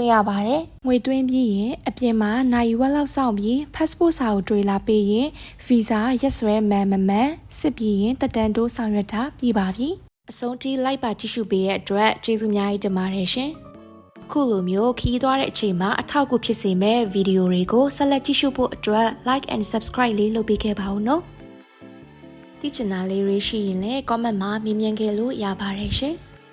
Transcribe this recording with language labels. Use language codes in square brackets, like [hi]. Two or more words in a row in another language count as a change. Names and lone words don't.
[my] င်းရပါတယ်။ငွေသွင်းပြီးရင်အပြင်မှာနိုင်ဝက်လောက်စောင့်ပြီး passport စာအုပ်တွေလာပေးရင် visa ရက်စွဲမှန်မမှန်စစ်ပြီးရင်တက်တန်းတိုးဆောင်ရွက်တာပြီးပါပြီ။အဆုံးထိလိုက်ပါကြည့်ရှုပေးတဲ့အတွက်ကျေးဇူးများကြီးတင်ပါတယ်ရှင်။ခုလိုမျိုးခီးသွားတဲ့အချိန်မှာအထောက်အကူဖြစ်စေမဲ့ဗီဒီယိုတွေကိုဆက်လက်ကြည့်ရှုဖို့အတွက် [en] like and subscribe [my] လေးလုပ်ပေးခဲ့ပါဦးနော်။သိချင်တာလေးတွေရှိရင်လည်း comment မှာမေးမြန်းခဲ့လို့ရပါတယ်ရှင်။